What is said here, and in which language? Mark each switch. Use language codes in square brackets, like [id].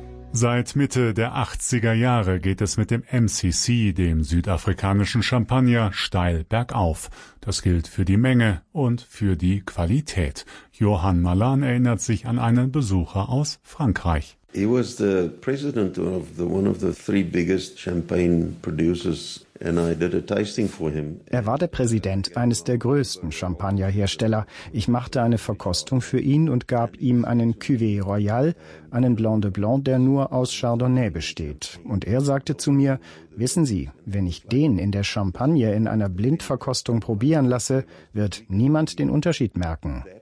[de] Seit Mitte der 80er Jahre geht es mit dem MCC, dem südafrikanischen Champagner, steil bergauf. Das gilt für die Menge und für die Qualität. Johann Malan erinnert sich an einen Besucher aus Frankreich. [en] He was the president of one of the three biggest champagne producers. [de] Er war der Präsident eines der größten Champagnerhersteller. Ich machte eine Verkostung für ihn und gab ihm einen Cuvée Royale, einen Blanc de Blanc, der nur aus Chardonnay besteht. Und er sagte zu mir, wissen Sie, wenn ich den in der Champagne in einer Blindverkostung probieren lasse, wird niemand den Unterschied merken.